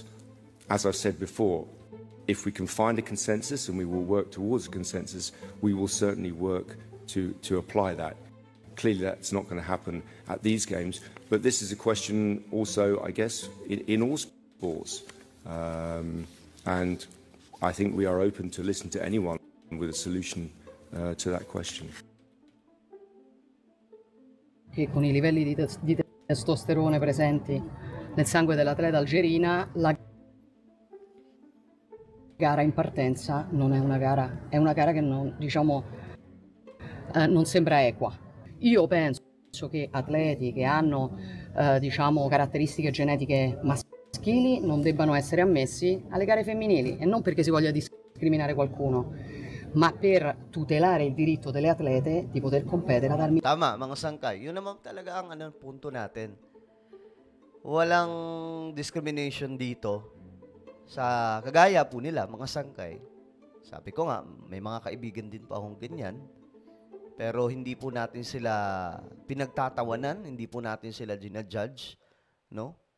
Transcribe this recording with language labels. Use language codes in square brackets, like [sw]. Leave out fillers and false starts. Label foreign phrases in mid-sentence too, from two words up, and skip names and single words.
[en] As I've said before, if we can find a consensus, and we will work towards a consensus, we will certainly work to apply that. Clearly that's not going to happen at these games, but this is a question also, I guess, in all sports. And I think we are open to listen to anyone with a solution to that question. [it] Che con i livelli di testosterone presenti nel sangue dell'atleta algerina, la gara in partenza non è una gara, è una gara che non, diciamo, non sembra equa. Io penso che atleti che hanno diciamo caratteristiche genetiche maschili non debbano essere ammessi alle gare femminili, e non perché si voglia discriminare qualcuno, ma per tutelare il diritto delle atlete di poter competere ad armi. [tl] Tama, mga sangkay. Yun naman talaga ang punto natin. Walang discrimination dito sa kagaya po nila, mga sangkay. Sabi ko nga, may mga kaibigan din po akong ganyan. Pero hindi po natin sila pinagtatawanan, hindi po natin sila ginajudge, no?